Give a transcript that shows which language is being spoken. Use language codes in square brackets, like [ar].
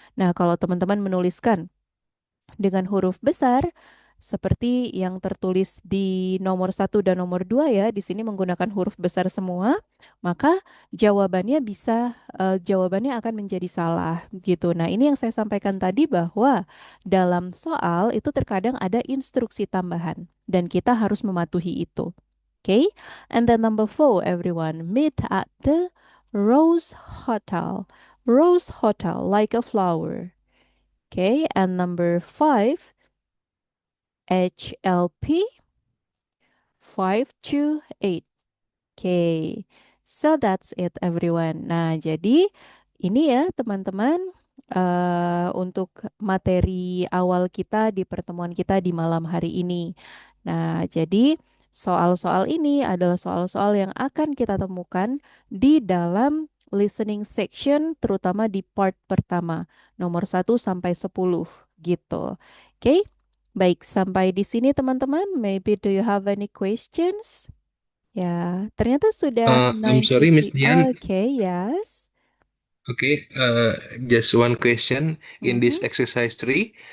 [id] Nah, kalau teman-teman menuliskan dengan huruf besar seperti yang tertulis di nomor 1 dan nomor 2 ya, di sini menggunakan huruf besar semua, maka jawabannya akan menjadi salah gitu. Nah, ini yang saya sampaikan tadi bahwa dalam soal itu terkadang ada instruksi tambahan dan kita harus mematuhi itu. [en] Okay? And then number 4, everyone, meet at the Rose Hotel. Rose Hotel, like a flower. Okay, and number 5, HLP 528. Okay, so that's it, everyone. [id] Nah, jadi ini ya, teman-teman, untuk materi awal kita di pertemuan kita di malam hari ini. Nah, jadi soal-soal ini adalah soal-soal yang akan kita temukan di dalam listening section, terutama di part pertama, nomor 1 sampai 10 gitu. Oke, baik, sampai di sini teman-teman. [en] Maybe do you have any questions? [id] Ya, ternyata sudah [en] I'm sorry, Miss 9:50. Dian. Okay, yes. Okay, just one question in this exercise 3.